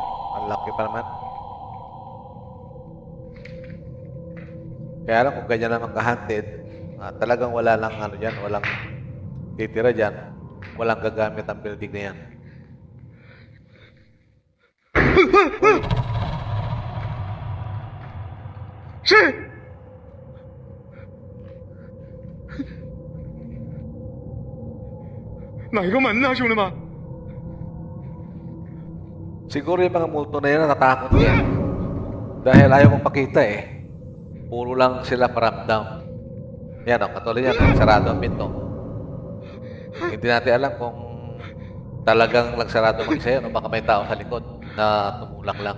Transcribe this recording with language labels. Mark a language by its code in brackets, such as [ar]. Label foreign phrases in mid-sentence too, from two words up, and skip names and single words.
[tl] Ang laki pa naman. Kaya lang kung ganyan naman ka-hunted, talagang wala lang dyan, walang titira dyan, walang gagamit ang building na yan. Uy, [zh] 是。哪个门呢，兄弟们？ [tl] siguro yung mga multo na yan natatakot yan. Dahil ayaw kong pakita eh. Puro lang sila paramdam. Yan o, katulad yan, sarado ang pinto. Hindi natin alam kung talagang nagsarado mag-isa yan o baka may tao sa likod na tumulak lang.